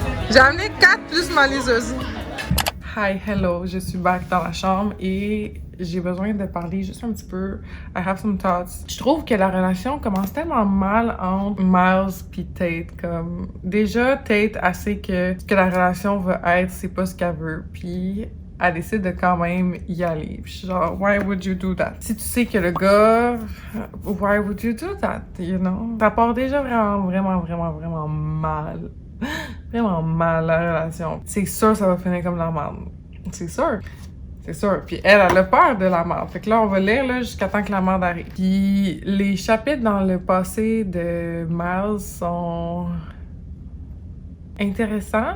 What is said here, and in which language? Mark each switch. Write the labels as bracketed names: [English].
[French] J'ai amené 4 plus ma liseuse. [English] Hi, hello, [French] je suis back dans la chambre et j'ai besoin de parler juste un petit peu. [English] I have some thoughts. [French] Je trouve que la relation commence tellement mal entre Miles puis Tate. Comme, déjà, Tate, elle sait que ce que la relation va être, c'est pas ce qu'elle veut. Puis elle décide de quand même y aller. Puis je suis genre, [English] why would you do that? [French] Si tu sais que le gars, why would you do that? [English] You know? [French] Ça part déjà vraiment mal. Vraiment mal, la relation. C'est sûr ça va finir comme la merde. C'est sûr. C'est sûr. Puis elle a peur de la merde. Fait que là, on va lire là, jusqu'à temps que la merde arrive. Puis les chapitres dans le passé de Miles sont intéressants.